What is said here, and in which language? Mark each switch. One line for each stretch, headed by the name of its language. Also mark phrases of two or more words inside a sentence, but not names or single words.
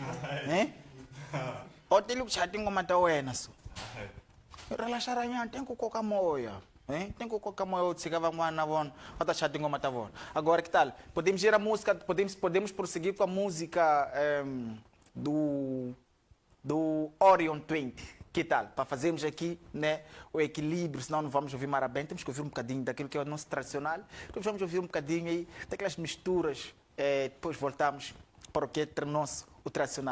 Tsonga: o tele ku chati ngoma ta wena so rela sharanyana tenku koka moya tenku koka moya o tshika van'wana na vona va ta chati ngoma ta vona
Portuguese: agora que tal podemos ir a música podemos prosseguir com a música do Orion 20. Que tal? Para fazermos aqui, né, o equilíbrio, senão não vamos ouvir mara bem, temos que ouvir um bocadinho daquilo que é o nosso tradicional, depois vamos ouvir um bocadinho aí daquelas misturas, depois voltamos para o que é nosso, o tradicional.